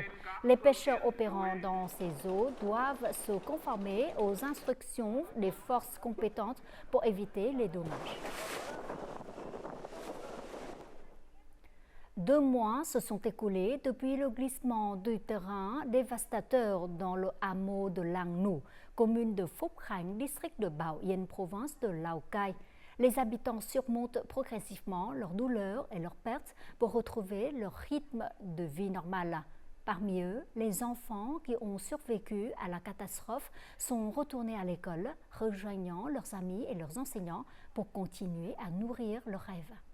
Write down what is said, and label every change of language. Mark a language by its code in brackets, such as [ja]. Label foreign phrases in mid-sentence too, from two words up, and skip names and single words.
[fr] Les pêcheurs opérant dans ces eaux doivent se conformer aux instructions des forces compétentes pour éviter les dommages. 2 mois se sont écoulés depuis le glissement du terrain dévastateur dans le hameau de Làng Nủ, commune de Phúc Khánh, district de Bảo Yên, province de Lào Cai. Les habitants surmontent progressivement leurs douleurs et leurs pertes pour retrouver leur rythme de vie normal. Parmi eux, les enfants qui ont survécu à la catastrophe sont retournés à l'école, rejoignant leurs amis et leurs enseignants pour continuer à nourrir leurs rêves.